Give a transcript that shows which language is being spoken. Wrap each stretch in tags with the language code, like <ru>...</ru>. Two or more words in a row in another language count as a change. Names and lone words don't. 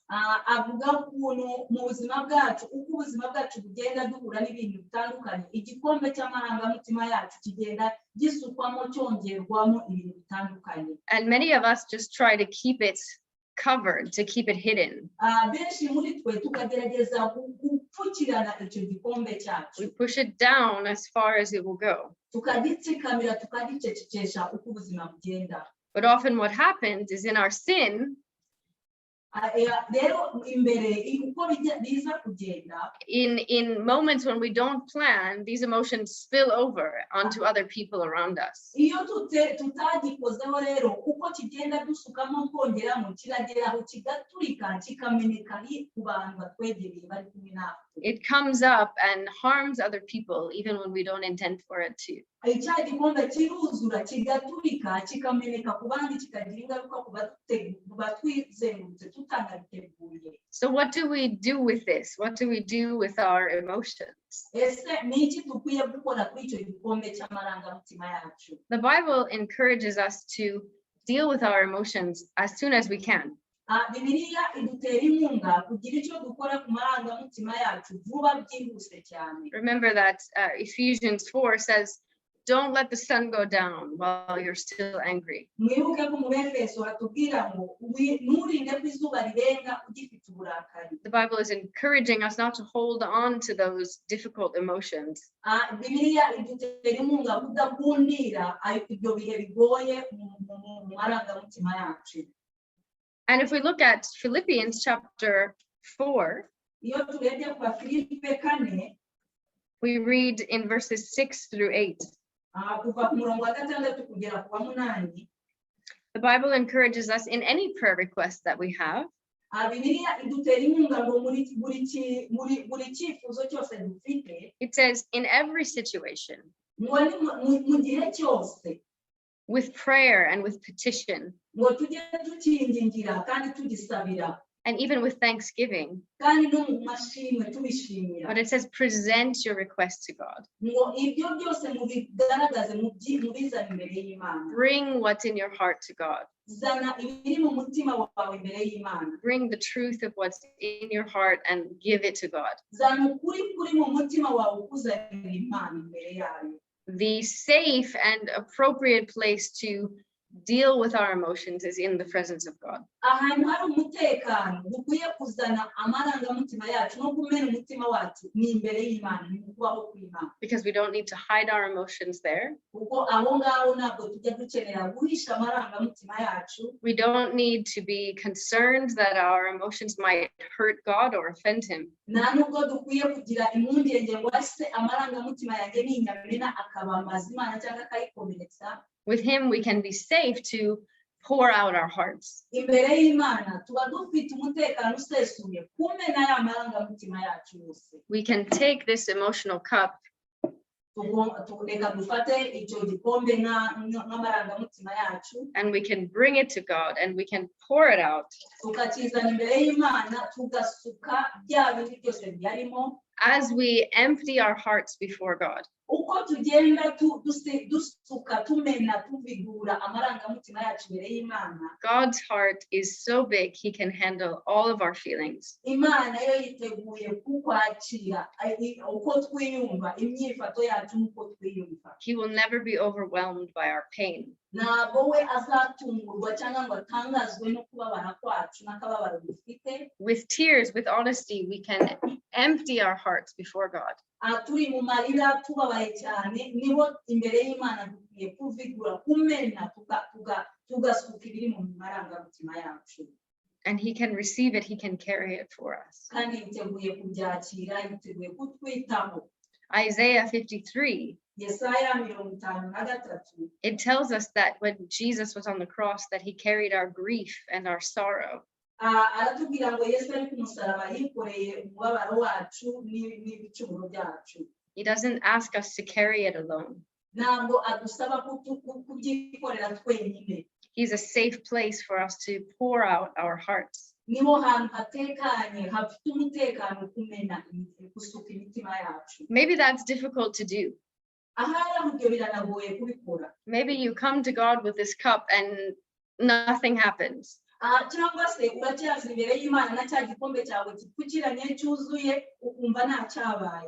<rw>Avuga ukuntu mu buzima bwacu, uko ubuzima bwacu bugenda duhura n'ibintu bitandukanye, igikombe cy'amarangamutima yacu kigenda gisukwamo cyongerwamo ibintu bitandukanye.</rw> <en>And many of us just try to keep it covered, to keep it hidden.</en> <rw>Benshi muri twe tukagerageza gupfukirana icyo gikombe cyacu.</rw> <en>We push it down as far as it will go.</en> <rw>Tukagitsikamira, tukagicecekesha uko ubuzima bugenda.</rw> <en>But often what happens is in our sin,</en> <rw>rero imbere uko biza kugenda,</rw> <en>in moments when we don't plan, these emotions spill over onto other people around us.</en> <rw>iyo tutagikozeho rero uko kigenda dusukamo twongeramo kiragera aho kigaturika kikameneka ku bantu batwegereye bari kumwe natwe.</rw> <en>It comes up and harms other people even when we don't intend for it to.</en> <rw>Icya gikombe kiruzura kigaturika kikameneka ku bandi kikagira ingaruka ku batwizengurutse tutanabiteguye.</rw> <en>So what do we do with this? What do we do with our emotions?</en> <rw>Ese ni iki dukwiye gukora kuri icyo gikombe cy'amarangamutima yacu?</rw> <en>The Bible encourages us to deal with our emotions as soon as we can.</en> <rw>Bibiliya idutera inkunga kugira icyo dukora ku marangamutima yacu vuba byihuse cyane.</rw> <en>Remember that Ephesians 4 says, don't let the sun go down while you're still angry.</en> <rw>Mwibuke ko mu Efeso hatubwira ngo nturinde ko izuba rirenga ugifite uburakari.</rw> <en>The Bible is encouraging us not to hold on to those difficult emotions.</en> <rw>Bibiliya idutera inkunga kudakundira ibyo bihe bigoye mu marangamutima yacu.</rw> <en>And if we look at Philippians chapter 4,</en> <rw>iyo turebye ku Bafilipi 4,</rw> <en>we read in verses 6 through 8.</en> <rw>Kuva ku murongo wa 6 kugera ku wa 8.</rw> <en>The Bible encourages us in any prayer request that we have.</en> <rw>Bibiliya idutera inkunga ngo muri cyifuzo cyose dufite.</rw> <en>It says, in every situation,</en> <rw>mu gihe cyose,</rw> <en>with prayer and with petition,</en> <rw>ngo tujye tukingingira kandi tugisabira,</rw> <en>and even with thanksgiving.</en> <rw>kandi no mu mashimwe tubishimira.</rw> <en>But it says, present your request to God.</en> <rw>Ngo ibyo byose mubigaragaze mubizane imbere y'Imana.</rw> <en>Bring what's in your heart to God.</en> <rw>Zana ibiri mu mutima wawe imbere y'Imana.</rw> <en>Bring the truth of what's in your heart and give it to God.</en> <rw>Zana ukuri kuri mu mutima wawe ukuzanira Imana imbere yayo.</rw> <en>The safe and appropriate place to deal with our emotions is in the presence of God.</en> <rw>Ahantu hari umutekano dukwiye kuzana amarangamutima yacu no kumena umutima wacu ni imbere y'Imana, ni kubaho kw'Imana.</rw> <en>Because we don't need to hide our emotions there.</en> <rw>Kuko aho ngaho ntabwo tujya dukenera guhisha amarangamutima yacu.</rw> <en>We don't need to be concerned that our emotions might hurt God or offend him.</en> <rw>Nta nubwo dukwiye kugira impungenge ngo ase amarangamutima yanjye ninyamena akabambaza Imana cyangwa akayikomeretsa.</rw> <en>With him, we can be safe to pour out our hearts.</en> <rw>Imbere y'Imana tuba dufite umutekano usesuye kumena ya marangamutima yacu yose.</rw> <en>We can take this emotional cup</en> <rw>Reka dufate icyo gikombe nk'amarangamutima yacu,</rw> <en>and we can bring it to God and we can pour it out.</en> <rw>tukakizana imbere y'Imana tugasuka bya bindi byose byarimo.</rw> <en>as we empty our hearts before God,</en> <rw>uko tugenda dusuka tumena tuvigura amarangamutima yacu imbere y'Imana,</rw> <en>God's heart is so big, he can handle all of our feelings.</en> <rw>Imana yo yiteguye kukwakira uko twiyumva, imyifato yacu n'uko twiyumva.</rw> <en>He will never be overwhelmed by our pain.</en> <rw>Ntabwo we azatungurwa cyangwa ngo atangazwe no kubabara kwacu n'akababaro dufite.</rw> <en>With tears, with honesty, we can empty our hearts before God.</en> <rw>Turi mu marira tubabaye cyane, nibo imbere y'Imana dukwiye kuvigura, kumena tugasuka ibiri mu marangamutima yacu.</rw> <en>And he can receive it, he can carry it for us.</en> <rw>Kandi yiteguye kubyakira, yiteguye kutwitaho.</rw> <en>Isaiah 53,</en> <rw>Yesaya 53,</rw> <en>it tells us that when Jesus was on the cross, that he carried our grief and our sorrow.</en> <rw>aratubwira ngo Yesu ari ku musaraba yikoreye umubabaro wacu n'ibicumuro byacu.</rw> <en>He doesn't ask us to carry it alone.</en> <rw>Ntabwo adusaba kubyikorera twenyine.</rw> <en>He's a safe place for us to pour out our hearts.</en> <rw>Niho hantu hatekanye, hafite umutekano kumena gusuka imitima yacu.</rw> <en>Maybe that's difficult to do.</en> <rw>Ahari ibyo biranagoye kubikora.</rw> <en>Maybe you come to God with this cup and nothing happens.</en> <rw>Cyangwa se uracyaza imbere y'Imana na cya gikombe cyawe gipfukiranye cyuzuye ukumva nta cyabaye.</rw>